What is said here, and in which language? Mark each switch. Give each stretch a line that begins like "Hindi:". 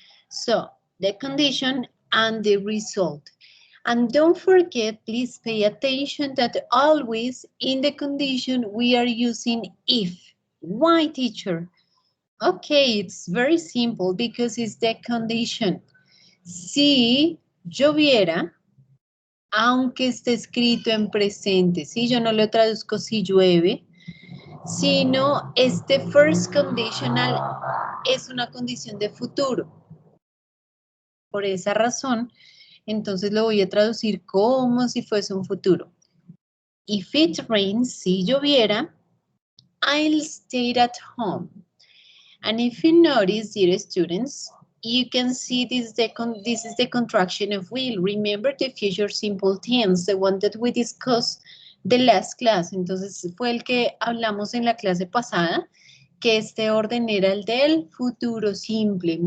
English: So the condition and the result. And don't forget, please pay attention that always in the condition we are using if. Why, teacher? Okay, it's very simple because it's the condition.
Spanish: Si lloviera, aunque esté escrito en presente, si yo no lo traduzco si llueve, sino este first conditional es una condición de futuro. Por esa razón, entonces lo voy a traducir como si fuese un futuro.
English: If it rains,
Spanish: si lloviera,
English: I'll stay at home. And if you notice, dear students, you can see this is the contraction of will. Remember the future simple tense, the one that we discussed the last class.
Spanish: Entonces fue el que hablamos en la clase pasada, que este orden era el del futuro simple.